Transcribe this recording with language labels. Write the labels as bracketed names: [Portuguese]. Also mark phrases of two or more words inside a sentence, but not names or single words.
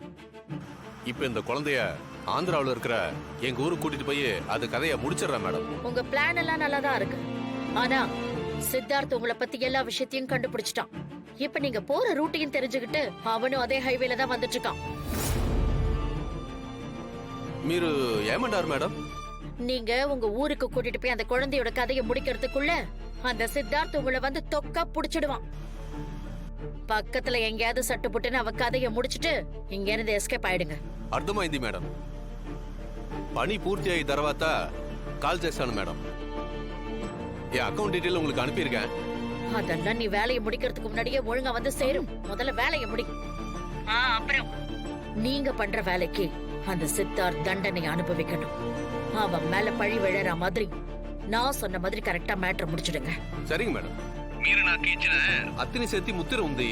[Tamil] இப்போ இந்த குழந்தைய ஆந்திராவில் இருக்கிற எங்க ஊருக்கு கூட்டிட்டு போய் அது கதையை முடிச்சிடுறேன் மேடம். உங்க பிளான் எல்லாம் நல்லாதான் இருக்கு. ஆனா சித்தார்த் உங்களை பத்தி எல்லா விஷயத்தையும் கண்டுபிடிச்சிட்டான். இப்ப நீங்க போற ரூட்டையும் தெரிஞ்சுக்கிட்டு அவனும் அதே ஹைவேல தான் வந்துட்டு இருக்கான். [Telugu] మీరు ఏమంటారు మేడం? [Tamil] நீங்க உங்க ஊருக்கு கூட்டிட்டு போய் அந்த குழந்தையோட கதையை முடிக்கிறதுக்குள்ள அந்த சித்தார்த் உங்களை வந்து தொக்கா புடிச்சிடுவான். பக்கத்துல எங்கேயாவது சட்டு புட்டுன்னு அவன் கதையை முடிச்சிட்டு இங்க இருந்து எஸ்கேப் ஆயிடுங்க. [Telugu] అర్థమైంది మేడం. పని పూర్తి అయిన తర్వాత కాల్ చేస్తాను మేడం. [Tamil] என் [English] account detail [Tamil] உங்களுக்கு அனுப்பியிருக்கேன். அதெல்லாம் நீ வேலையை முடிக்கிறதுக்கு முன்னாடியே ஒழுங்கா வந்து சேரும். முதல்ல வேலையை முடி. அப்புறம் நீங்க பண்ற வேலைக்கு அந்த சித்தார்த் தண்டனை அனுபவிக்கணும். அவன் மேல பழி விழற மாதிரி நான் சொன்ன மாதிரி கரெக்டா மேட்டர் முடிச்சிடுங்க. சரிங்க மேடம். [Telugu] మీరు నాకు ఇచ్చిన అత్తిని సెత్తి ముత్తిర ఉంది.